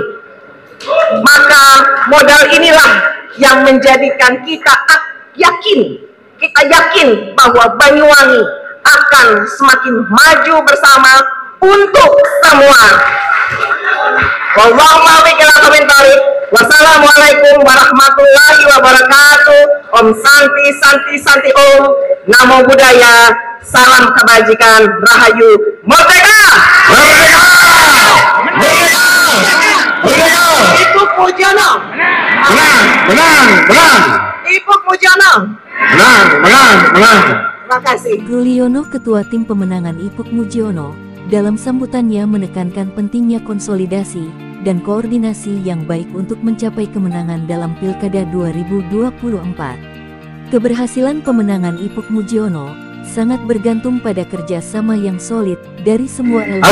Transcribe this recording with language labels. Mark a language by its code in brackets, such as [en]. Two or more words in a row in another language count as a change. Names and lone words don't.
[id] Maka modal inilah yang menjadikan kita yakin bahwa Banyuwangi akan semakin maju bersama untuk semua. [ar] والسلام عليكم ورحمة الله وبركاته. [sa] ॐ शान्ति शान्ति शान्ति ॐ. [pi] Namo Buddhaya. [id] Salam kebajikan. Rahayu. Merdeka! Merdeka! Merdeka! Merdeka! Ipuk Mujiono. Menang, menang, menang. Ipuk Mujiono. Menang, menang, menang. Terima kasih. Ruliono, Ketua Tim Pemenangan Ipuk Mujiono, dalam sambutannya menekankan pentingnya konsolidasi dan koordinasi yang baik untuk mencapai kemenangan dalam Pilkada 2024. Keberhasilan pemenangan Ipuk Mujiono sangat bergantung pada kerjasama yang solid dari semua elemen.